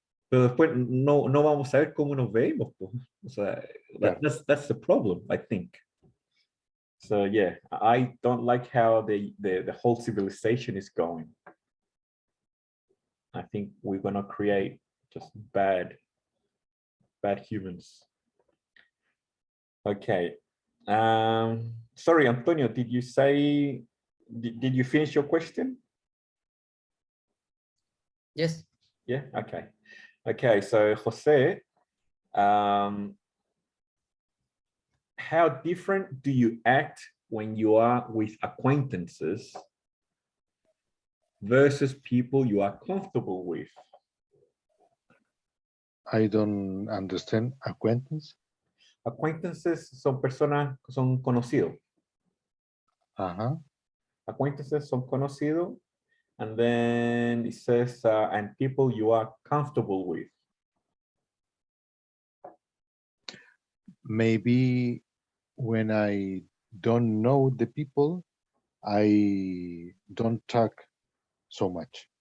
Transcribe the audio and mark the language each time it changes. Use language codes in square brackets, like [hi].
[es] Pero después no vamos a ver cómo nos vemos, pues. O sea, [en] that's the problem, I think. So yeah, I don't like how the whole civilization is going. I think we're gonna create just bad humans. Okay. Sorry, Antonio, did you did you finish your question? Yes. Yeah, okay. So Jose, how different do you act when you are with acquaintances versus people you are comfortable with? I don't understand acquaintance. [es] Acquaintances son personas, son conocidos. Uh-huh. Acquaintances son conocidos. [en] And then it says, and people you are comfortable with. Maybe when I don't know the people, I don't talk so much.